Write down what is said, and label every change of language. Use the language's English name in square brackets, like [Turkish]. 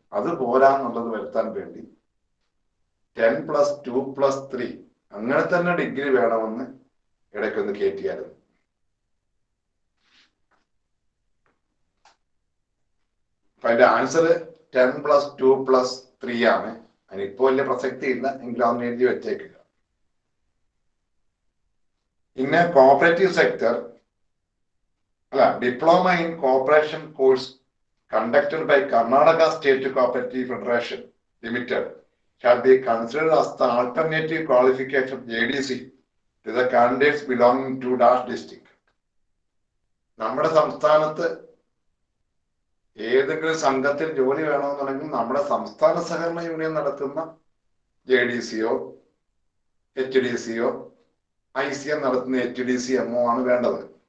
[Malayalam] അത് പോരാന്നുള്ളത് വരുത്താൻ വേണ്ടി 10+2+3 അങ്ങനെ തന്നെ ഡിഗ്രി വേണമെന്ന് ഇടയ്ക്കൊന്ന് കയറ്റിയായിരുന്നു. അപ്പൊ അതിന്റെ ആൻസർ 10+2+3 ആണ്. അതിനിപ്പോ വലിയ പ്രസക്തി ഇല്ല, എങ്കിലും അതൊന്ന് എഴുതി വെച്ചേക്കുക. [English] പിന്നെ cooperative sector diploma in cooperation course conducted by Karnataka state cooperative federation limited shall be considered as the alternative qualification of JDC to the candidates belonging to dash district. [Malayalam] നമ്മുടെ സംസ്ഥാനത്ത് ഏതെങ്കിലും സംഘത്തിൽ ജോലി വേണമെന്നുണ്ടെങ്കിൽ നമ്മുടെ സംസ്ഥാന സഹകരണ യൂണിയൻ നടത്തുന്ന JDCയോ HDCയോ ICM നടത്തുന്ന HDCMO ആണ് വേണ്ടത്.